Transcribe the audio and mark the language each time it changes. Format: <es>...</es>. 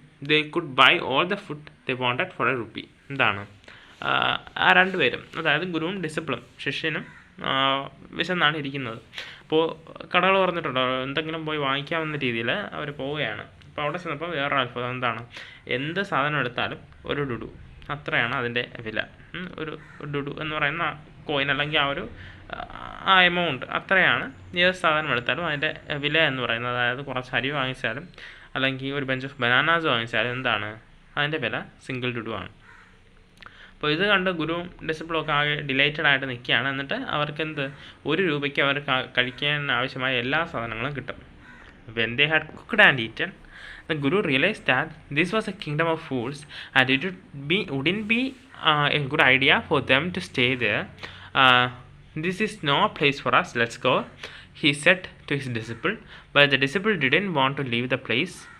<en>They could buy all the food they wanted for a rupee.</en> <ml>എന്താണ്, ആ രണ്ടുപേരും, അതായത് ഗുരുവും ഡിസിപ്പിളും ശിഷ്യനും വിശന്നാണ് ഇരിക്കുന്നത്. അപ്പോൾ കടകൾ തുറന്നിട്ടുണ്ടോ, എന്തെങ്കിലും പോയി വാങ്ങിക്കാവുന്ന രീതിയിൽ അവർ പോവുകയാണ്. അപ്പോൾ അവിടെ ചെന്നപ്പോൾ വേറൊരു അത്ഭുതം. എന്താണ്, എന്ത് സാധനം എടുത്താലും ഒരു ഡുഡു, അത്രയാണ് അതിൻ്റെ വില. ഒരു ഡുഡു എന്ന് പറയുന്ന കോയിൻ, അല്ലെങ്കിൽ ആ എമൗണ്ട് അത്രയാണ് ഏത് സാധനം എടുത്താലും അതിൻ്റെ വില എന്ന് പറയുന്നത്. അതായത് കുറച്ച് അരി വാങ്ങിച്ചാലും അല്ലെങ്കിൽ ഒരു</ml> <en>bunch of bananas</en> <ml>വാങ്ങിച്ചാലും എന്താണ്, അതിൻ്റെ വില സിംഗിൾ ഡുഡു ആണ്. അപ്പോൾ ഇത് കണ്ട് ഗുരുവും ഡിസിപ്പിളും ഒക്കെ ആകെ ഡിലൈറ്റഡ് ആയിട്ട് നിൽക്കുകയാണ്. എന്നിട്ട് അവർക്ക് ഒരു രൂപയ്ക്ക് അവർ കഴിക്കാൻ ആവശ്യമായ എല്ലാ സാധനങ്ങളും കിട്ടും.</ml> <en>When they had cooked and eaten, the guru realized that this was a kingdom of fools and it wouldn't be a good idea for them to stay there. This is no place for us, let's go, he said to his disciple. But the disciple didn't want to leave the place.</en>